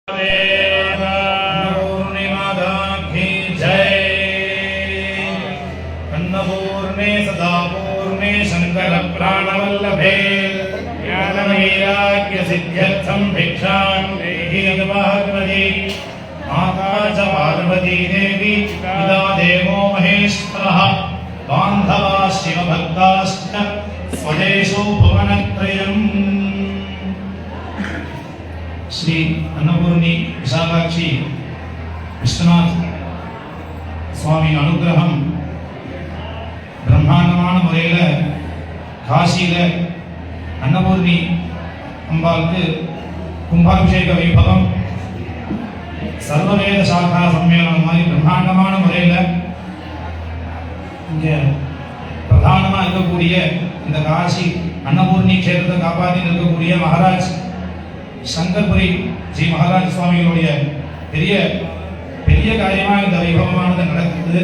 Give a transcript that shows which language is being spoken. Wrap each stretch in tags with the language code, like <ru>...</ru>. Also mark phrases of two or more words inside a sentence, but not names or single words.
<sa>अन्नपूर्णे सदा पूर्णे शंकर प्राणवल्लभे ज्ञानवैराग्य सिद्ध्यर्थं भिक्षां देहि भगवती माता च पार्वती देवी पिता देवो महेश्वरः बान्धवा शिवभक्ताश्च स्वदेशो भुवनत्रयम्। श्री अन्नपूर्णी विशालाक्षी विश्वनाथ स्वामी अनुग्रहम</sa> <ta>பிரம்மாண்டமான முறையில் காசியில் அன்னபூர்ணி அம்பாளுக்கு கும்பாபிஷேக வைபவம் சர்வவேத சாகா சம்மேளனம் மாதிரி பிரம்மாண்டமான முறையில் இங்கே பிரதானமாக இருக்கக்கூடிய இந்த காசி அன்னபூர்ணி க்ஷேத்திரத்தை காப்பாற்றி இருக்கக்கூடிய மகாராஜ் சங்கர்புரி ஜி மகாராஜ் சுவாமிகளுடைய பெரிய பெரிய காரியமாக இந்த வைபவமானது நடக்குது.</ta>